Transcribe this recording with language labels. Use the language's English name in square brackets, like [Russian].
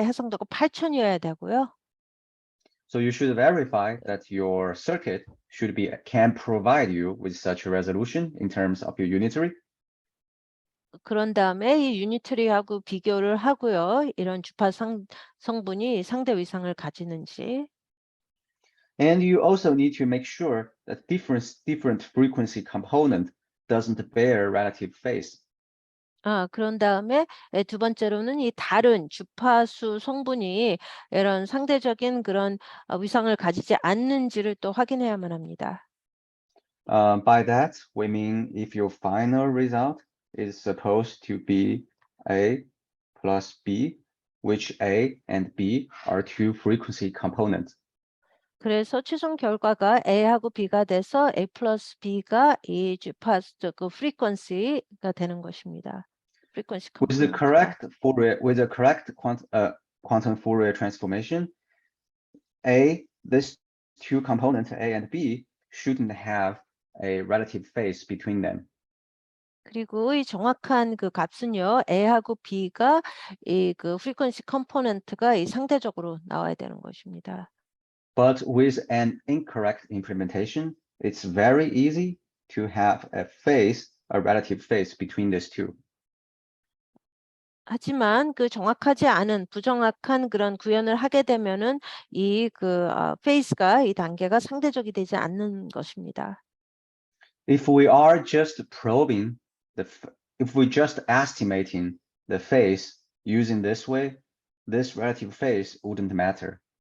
[Korean] 해상도가 8,000이어야 되고요. [English] So you should verify that your circuit can provide you with such a resolution in terms of your unitary. [Korean] 그런 다음에 이 유니터리하고 비교를 하고요. 이런 주파 성분이 상대 위상을 가지는지. [English] And you also need to make sure that different frequency component doesn't bear relative phase. [Korean] 그런 다음에 두 번째로는 이 다른 주파수 성분이 이런 상대적인 그런 위상을 가지지 않는지를 또 확인해야만 합니다. [English] By that, we mean if your final result is supposed to be A plus B, which A and B are 2 frequency components. [Korean] 그래서 최종 결과가 A하고 B가 돼서 A 플러스 B가 이 주파수 그 프리퀀시가 되는 것입니다. 프리퀀시 [English] With the correct quantum Fourier transformation, these 2 components A and B shouldn't have a relative phase between them. [Korean] 그리고 이 정확한 그 값은요, A하고 B가 이 그 프리퀀시 컴포넌트가 이 상대적으로 나와야 되는 것입니다. [English] But with an incorrect implementation, it's very easy to have a relative phase between these 2. [Korean] 하지만 그 정확하지 않은 부정확한 그런 구현을 하게 되면은 이 페이스가 이 단계가 상대적이 되지 않는 것입니다. [English] If we are just if we just estimating the phase using this way, this relative phase wouldn't matter.